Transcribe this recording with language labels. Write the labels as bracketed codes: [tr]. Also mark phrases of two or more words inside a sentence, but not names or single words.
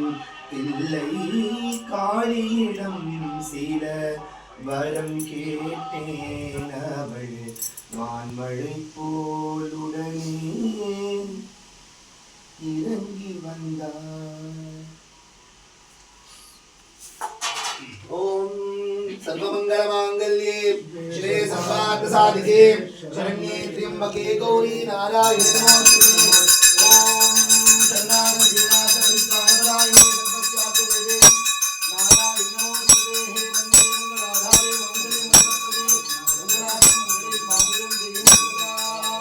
[ta] தில்லை காளியிடம் சில வரம் கேட்டேன், அவள் வான்மழை போலுடனே இறங்கி வந்தாள். [sa] ஓம் सर्वमंगलमांगल्ये श्री सर्वार्थ साधिके शरण्ये त्र्यंबके गौरी नारायणी नमोस्तुते। ओम शरणागति नाथ परित्राणपरायणे सर्वस्यापि देवे नारायणी नमोस्तुते। हे वंदे मंगलाधारे मंगले नमोस्तुते। मंगलाय मंगले मांगल्यं देहि सर्वदा।